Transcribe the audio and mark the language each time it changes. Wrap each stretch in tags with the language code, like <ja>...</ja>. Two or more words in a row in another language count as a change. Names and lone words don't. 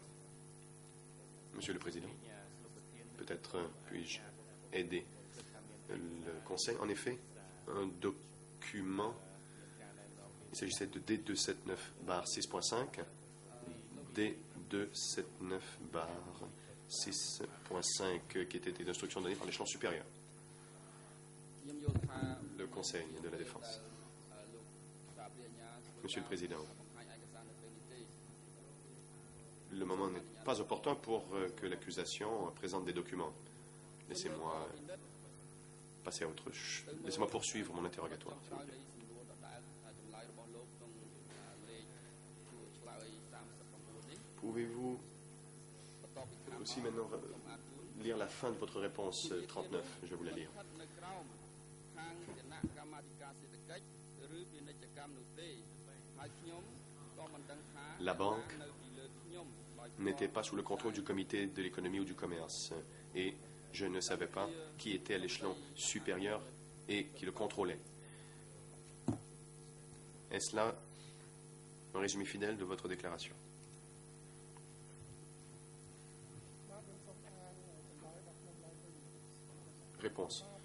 <fr>Monsieur le Président, peut-être puis-je aider le Conseil. En effet, un document Il s'agissait de D279-6.5, D279-6.5, qui étaient des instructions données par l'échelon supérieur,</fr> <km>ខ្ញុំយល់ថា</km> <fr>le Conseil de la Défense.</fr> <km>លោកសាព្រាញ្ញា</km> <fr>Monsieur le Président,</fr> <km>បង្ហាញឯកសារនៅពេលនេះទេ</km> <fr>le moment n'est pas opportun pour que l'accusation présente des documents. Laissez-moi passer à autre chose. Laissez-moi poursuivre mon interrogatoire. s'il vous</fr> <km>ឆ្លើយ</km> <fr>plaît.</fr> <km>នៃសំណួរដដែលចម្លើយរបស់លោកក្នុងលេខឆ្លើយ39នេះ</km> <fr>Pouvez-vous</fr> <km>បន្ទាប់ពីខាង</km> <fr>aussi maintenant lire la fin de votre réponse 39? Je vais vous la lire.</fr> <km>ស្ថិតនៅក្រោមខាងគណៈកម្មាធិការសេដ្ឋកិច្ចឬពាណិជ្ជកម្មនោះទេហើយខ្ញុំក៏មិនដឹងថា</km> <fr>La banque</fr> <km>នៅពីលើខ្ញុំដោយ</km> <fr>n'était pas sous le contrôle du comité de l'économie ou du commerce. Et je ne savais pas qui était à l'échelon supérieur et qui le contrôlait. Est-ce là un résumé fidèle de votre déclaration? Réponse.</fr>